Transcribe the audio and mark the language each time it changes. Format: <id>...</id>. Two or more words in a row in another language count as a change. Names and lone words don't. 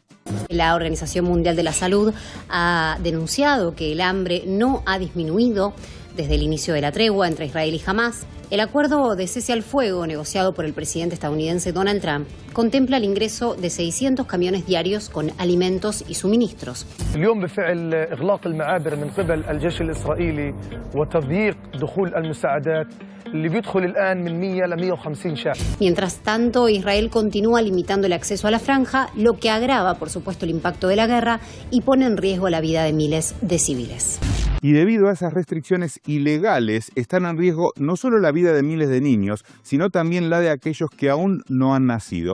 <es>La Organización Mundial de la Salud ha denunciado que el hambre no ha disminuido desde el inicio de la tregua entre Israel y Hamás. El acuerdo de cese al fuego negociado por el presidente estadounidense Donald Trump contempla el ingreso de 600 camiones diarios con alimentos y suministros.</es> <ar>اليوم بفعل إغلاق المعابر من قبل الجيش الإسرائيلي وتضييق دخول المساعدات اللي بيدخل الآن من 100 ل 150 شاحن.</ar> <es>Mientras tanto, Israel continúa limitando el acceso a la franja, lo que agrava, por supuesto, el impacto de la guerra y pone en riesgo la vida de miles de civiles. Y debido a esas restricciones ilegales, están en riesgo no solo la vida de miles de niños, sino también la de aquellos que aún no han nacido.</es>